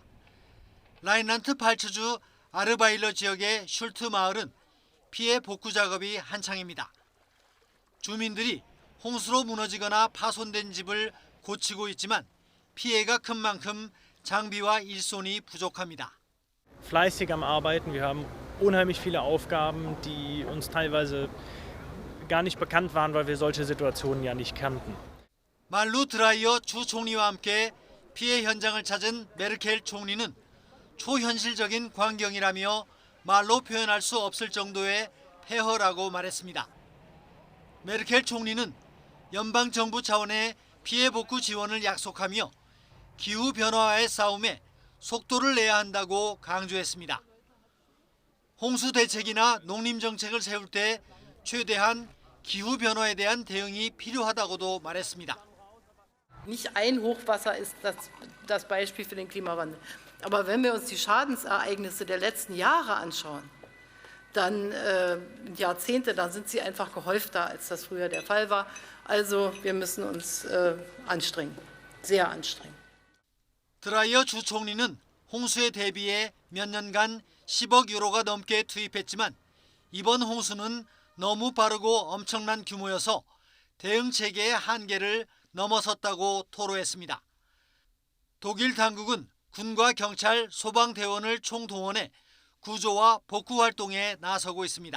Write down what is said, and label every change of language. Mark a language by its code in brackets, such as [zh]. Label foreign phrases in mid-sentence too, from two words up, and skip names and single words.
[ko] 라인란트 발츠주 아르바일러 지역의 슐트 마을은 피해 복구 작업이 한창입니다. 주민들이 홍수로 무너지거나 파손된 집을 고치고 있지만 피해가 큰 만큼 장비와 일손이 부족합니다. [de] Fleißig am Arbeiten. Wir haben unheimlich viele Aufgaben, die uns teilweise gar nicht bekannt waren, weil wir solche Situationen ja nicht kannten. [ko] 말루 드라이어 주 총리와 함께 피해 현장을 찾은 메르켈 총리는 초현실적인 광경이라며 말로 표현할 수 없을 정도의 폐허라고 말했습니다. 메르켈 총리는 연방정부 차원의 피해 복구 지원을 약속하며 기후변화와의 싸움에 속도를 내야 한다고 강조했습니다. 홍수 대책이나 농림정책을 세울 때 최대한 기후변화에 대한 대응이 필요하다고도 말했습니다. [de] Nicht ein Hochwasser ist das Beispiel für den Klimawandel. Aber wenn wir uns die Schadensereignisse der letzten Jahre anschauen, dann Jahrzehnte, dann sind sie einfach gehäufter, als das früher der Fall war. Also wir müssen uns anstrengen, sehr anstrengen. [ko] 드라이어 주 총리는 홍수에 대비해 몇 년간 10억 유로가 넘게 투입했지만 이번 홍수는 너무 빠르고 엄청난 규모여서 대응 체계의 한계를 넘어섰다고 토로했습니다. 독일 당국은 군과 경찰, 소방대원을 총동원해 구조와 복구 활동에 나서고 있습니다.